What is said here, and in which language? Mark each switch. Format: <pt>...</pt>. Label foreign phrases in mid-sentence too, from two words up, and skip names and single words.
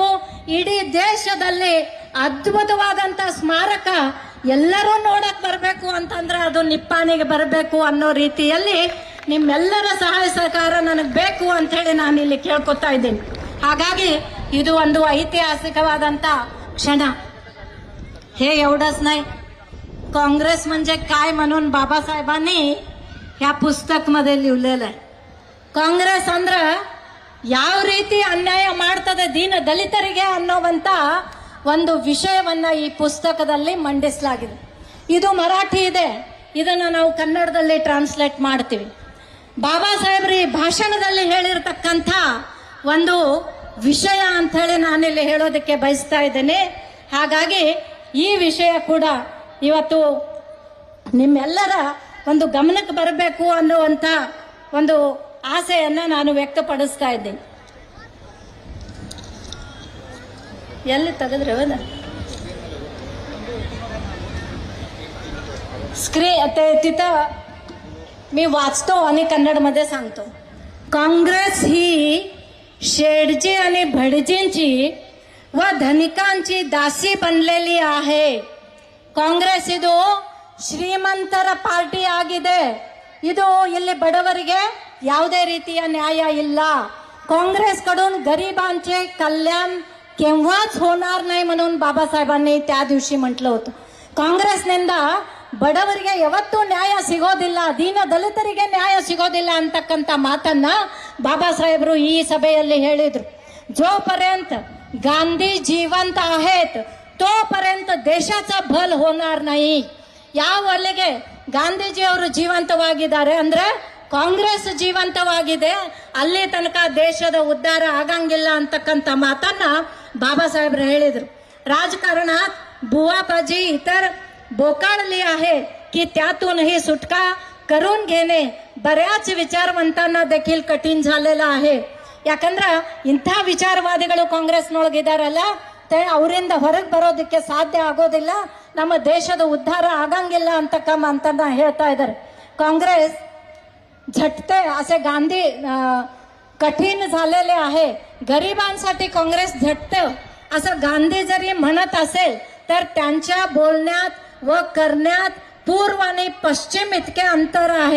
<kn>ಇಡೀ ದೇಶದಲ್ಲಿ ಅದ್ಭುತವಾದಂತ ಸ್ಮಾರಕ ಎಲ್ಲರೂ ನೋಡಕ್ ಬರಬೇಕು ಅಂತಂದ್ರೆ ಅದು ನಿಪ್ಪಾಣಿಗೆ ಬರಬೇಕು ಅನ್ನೋ ರೀತಿಯಲ್ಲಿ ನಿಮ್ಮೆಲ್ಲರ ಸಹಾಯ ಸಹಕಾರ ನನಗೆ ಬೇಕು ಅಂತ ಹೇಳಿ ನಾನು ಇಲ್ಲಿ ಕೇಳ್ಕೊತಾ ಇದ್ದೀನಿ. ಹಾಗಾಗಿ ಇದು ಒಂದು ऐतिहासिकवाದಂತ क्षण.</kn> <mr>हे एवढंच नाही, काँग्रेस म्हणजे काय म्हणून बाबासाहेबांनी ह्या पुस्तक मध्ये लिहिलेलं आहे.</mr> <kn>ಕಾಂಗ್ರೆಸ್ ಅಂದ್ರೆ ಯಾವ ರೀತಿ ಅನ್ಯಾಯ ಮಾಡ್ತದೆ ದೀನ ದಲಿತರಿಗೆ ಅನ್ನೋವಂತ ಒಂದು ವಿಷಯವನ್ನ ಈ ಪುಸ್ತಕದಲ್ಲಿ ಮಂಡಿಸಲಾಗಿದೆ. ಇದು ಮರಾಠಿ ಇದೆ, ಇದನ್ನ ನಾವು ಕನ್ನಡದಲ್ಲಿ ಟ್ರಾನ್ಸ್ಲೇಟ್ ಮಾಡ್ತೀವಿ. ಬಾಬಾ ಸಾಹೇಬ್ರು ಈ ಭಾಷಣದಲ್ಲಿ ಹೇಳಿರ್ತಕ್ಕಂಥ ಒಂದು ವಿಷಯ ಅಂತ ಹೇಳಿ ನಾನಿಲ್ಲಿ ಹೇಳೋದಕ್ಕೆ ಬಯಸ್ತಾ ಇದ್ದೇನೆ. ಹಾಗಾಗಿ ಈ ವಿಷಯ ಕೂಡ ಇವತ್ತು ನಿಮ್ಮೆಲ್ಲರ ಒಂದು ಗಮನಕ್ಕೆ ಬರಬೇಕು ಅನ್ನುವಂತ ಒಂದು ಆಸೆಯನ್ನ ನಾನು ವ್ಯಕ್ತಪಡಿಸ್ತಾ ಇದ್ದೀನಿ. ಎಲ್ಲಿ ತೆಗೆದ್ರೆ ಹೋದ</kn> <mr>तिथं मी वाचतो आणि कन्नडमध्ये सांगतो. काँग्रेस ही शेडजी आणि भटजींची व धनिकांची दासी बनलेली आहे.</mr> <kn>ಕಾಂಗ್ರೆಸ್ ಇದು ಶ್ರೀಮಂತರ ಪಾರ್ಟಿ ಆಗಿದೆ. ಇದು ಇಲ್ಲಿ ಬಡವರಿಗೆ ಯಾವುದೇ ರೀತಿಯ ನ್ಯಾಯ ಇಲ್ಲ.</kn> <mr>काँग्रेसकडून गरिबांचे कल्याण केव्हाच होणार नाही म्हणून बाबासाहेबांनी त्या दिवशी म्हटलं होतं.</mr> <kn>काँग्रेसनिंದ ಬಡವರಿಗೆ ಯಾವತ್ತೂ ನ್ಯಾಯ ಸಿಗೋದಿಲ್ಲ, ದೀನ ದಲಿತರಿಗೆ ನ್ಯಾಯ ಸಿಗೋದಿಲ್ಲ ಅಂತಕ್ಕಂಥ ಮಾತನ್ನ ಬಾಬಾ ಸಾಹೇಬರು ಈ ಸಭೆಯಲ್ಲಿ ಹೇಳಿದ್ರು.</kn> <mr>जोपर्यंत गांधी जिवंत आहेत तोपर्यंत देशाचा भल होणार नाही.</mr> <kn>ಯಾವಲ್ಲಿಗೆ ಗಾಂಧೀಜಿಯವರು ಜೀವಂತವಾಗಿದ್ದಾರೆ ಅಂದ್ರೆ ಕಾಂಗ್ರೆಸ್ ಜೀವಂತವಾಗಿದೆ, ಅಲ್ಲಿ ತನಕ ದೇಶದ ಉದ್ಧಾರ ಆಗಂಗಿಲ್ಲ ಅಂತಕ್ಕಂಥ ಮಾತನ್ನ ಬಾಬಾ ಸಾಹೇಬ್ರು ಹೇಳಿದ್ರು.</kn> <mr>राजकारणात बुवाबाजी इतर बोकाळली आहे की त्यातूनही सुटका करून घेणे बऱ्याच विचारवंतांना देखील कठीण झालेलं आहे.</mr> <kn>ಯಾಕಂದ್ರೆ ಇಂಥ ವಿಚಾರವಾದಿಗಳು ಕಾಂಗ್ರೆಸ್ನೊಳಗಿದಾರಲ್ಲ, ಅವರಿಂದ ಹೊರಗೆ ಬರೋದಕ್ಕೆ ಸಾಧ್ಯ ಆಗೋದಿಲ್ಲ, ನಮ್ಮ ದೇಶದ ಉದ್ಧಾರ ಆಗಂಗಿಲ್ಲ ಅಂತನ್ನ ಹೇಳ್ತಾ ಇದ್ದಾರೆ.</kn> <mr>काँग्रेस झटते असे गांधी कठीण झालेले आहे. गरिबांसाठी काँग्रेस झटते असं गांधी जरी म्हणत असेल तर त्यांच्या बोलण्यात व करण्यात पूर्व आणि पश्चिम इतके अंतर आहे.</mr>